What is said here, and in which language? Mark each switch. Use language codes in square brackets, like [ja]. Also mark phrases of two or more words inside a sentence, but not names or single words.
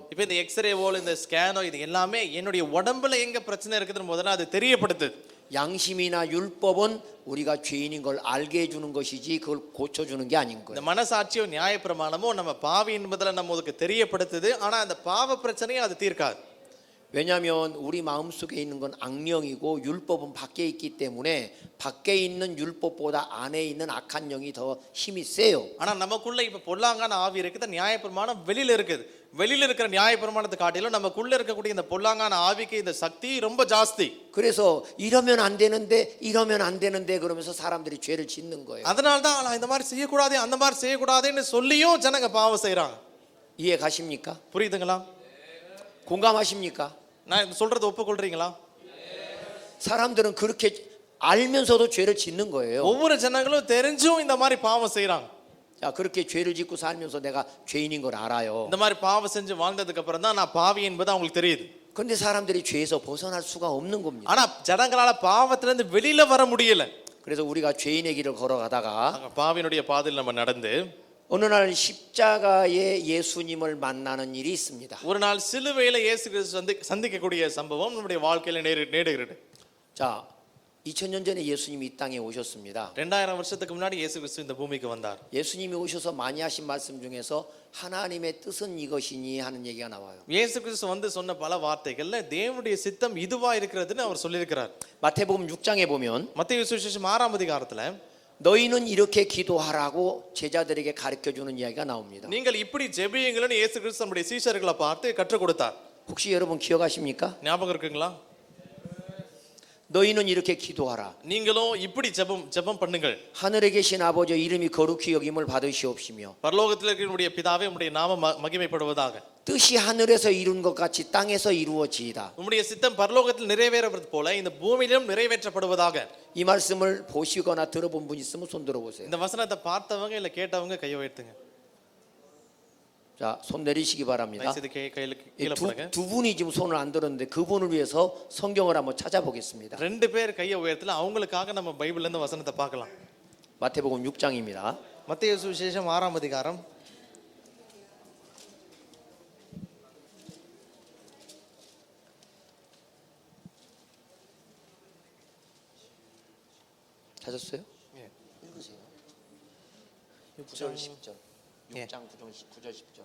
[ta] இப்போ இந்த எக்ஸ்ரேவோ இந்த ஸ்கேனோ இது எல்லாமே என்னுடைய உடம்புல எங்க பிரச்சனை இருக்குதுன்னு முதல்ல அது தெரியப்படுத்துது. [ko] 양심이나 율법은 우리가 죄인인 걸 알게 해주는 것이지 그걸 고쳐주는 게 아닌 [ta] இந்த [ko] 거예요. [ta] மனசாட்சியோ நியாயப்பிரமாணமோ நம்ம பாவி என்பதில் நமக்கு தெரியப்படுத்துது. ஆனா அந்த பாவ பிரச்சனையை அது தீர்க்காது. [ko] 왜냐하면 우리 마음속에 있는 건 악령이고 율법은 밖에 있기 때문에 밖에 있는 율법보다 안에 있는 악한 영이 더 힘이 세요. [ta] ஆனா நமக்குள்ள இப்ப பொல்லாங்கான ஆவி இருக்குது, நியாயப்பிரமாணம் வெளியில இருக்குது. வெளியில இருக்கிற நியாயப்பிரமாணத்தை காட்டிலும் நமக்குள்ள இருக்கக்கூடிய இந்த பொல்லாங்கான ஆவிக்கு இந்த சக்தி ரொம்ப ஜாஸ்தி. [ko] 그래서 이러면 안 되는데 이러면 안 되는데 그러면서 사람들이 죄를 짓는 거예요. [ta] அதனால தான் நான் இந்த மாதிரி செய்யக்கூடாது அந்த மாதிரி செய்யக்கூடாதுன்னு சொல்லியும் ஜனங்க பாவம் செய்றாங்க. [ko] 이해 가십니까? [ta] புரியுதுங்களா? [ko] 공감하십니까? [ta] நான் சொல்றது ஒப்புக்கொள்றீங்களா? [ko] 사람들은 그렇게 알면서도 죄를 짓는 거예요. [ta] ஒவ்வொரு ஜனங்களும் தெரிஞ்சும் இந்த மாதிரி பாவம் செய்றாங்க. [ko] 자, 그렇게 죄를 짓고 살면서 내가 죄인인 걸 알아요. [ta] இந்த மாதிரி பாவம் செஞ்சு வாழ்ந்ததுக்கு அப்புறம் தான் நான் பாவி என்பது அவங்களுக்கு தெரியுது. [ko] 그런데 사람들이 죄에서 벗어날 수가 없는 겁니다. [ta] ஆனா ஜனங்களால பாவத்துல இருந்து வெளியில வர முடியல. [ko] 그래서 우리가 죄인의 길을 걸어가다가 [ta] பாவியினுடைய பாதையில் நம்ம நடந்து [ko] 어느 날 십자가에 예수님을 만나는 일이 있습니다. [ta] ஒரு நாள் சிலுவையில இயேசு கிறிஸ்து சந்திக்கக்கூடிய சம்பவம் நம்முடைய வாழ்க்கையில நேரிடுகிறது. [ko] 자, 2000년 전에 예수님이 이 땅에 오셨습니다. [ta] 2000 வருஷத்துக்கு முன்னாடி இயேசு கிறிஸ்து இந்த பூமிக்கு வந்தார். [ko] 예수님이 오셔서 많이 하신 말씀 중에서 하나님의 뜻은 이것이니 하는 얘기가 나와요. [ta] இயேசு கிறிஸ்து வந்து சொன்ன பல வார்த்தைகள்ல தேவனுடைய சித்தம் இதுவா இருக்கிறதுன்னு அவர் சொல்லியிருக்கிறார். [ko] 마태복음 6장에 보면 [ta] மத்தேயு சுவிசேஷம் 6ஆம் அதிகாரத்துல [ko] 너희는 이렇게 기도하라고 제자들에게 가르쳐 주는 이야기가 나옵니다. [ta] நீங்கள் இப்படி ஜெபியுங்கள்னு இயேசு கிறிஸ்து நம்முடைய சீஷர்களை பார்த்து கற்றுக் கொடுத்தார். [ko] 혹시 여러분 기억하십니까? [ta] ஞாபகம் இருக்குங்களா? [ko] 너희는 이렇게 기도하라. [ta] நீங்களும் இப்படி ஜெபம் பண்ணுங்கள். [ko] 하늘에 계신 아버지 이름이 거룩히 여김을 받으시옵시며 [ta] பரலோகத்தில் இருக்கிற நம்முடைய பிதாவே உம்முடைய நாமம் மகிமைப்படுவதாக. [ko] 뜻이 하늘에서 이룬 것 같이 땅에서 이루어지이다. [ta] உம்முடைய சித்தம் பரலோகத்தில் நிறைவேறுவது போல இந்த பூமியிலும் நிறைவேற்றப்படுவதாக. [ko] 이 말씀을 보시거나 들어본 분 있으면 손 들어보세요. [ta] இந்த வசனத்தை பார்த்தவங்க இல்ல கேட்டவங்க கையை உயர்த்துங்க. [ko] 자, 손 내리시기 바랍니다. [ta] தயவுசெய்து கையில கீழே போடுங்க. [ko] 두 분이 지금 손을 안 들었는데 그분을 위해서 성경을 한번 찾아보겠습니다. [ta] ரெண்டு பேர் கையை உயர்த்தல, அவங்களுக்காக நம்ம பைபிள்ல இருந்து வசனத்தை பார்க்கலாம். [ko] 마태복음 6장입니다. [ta] மத்தேயு சுவிசேஷம் 6ஆம் அதிகாரம் [ko] 찾았어요? 예. 읽으세요. 9절 10절. 6장 9절 10절.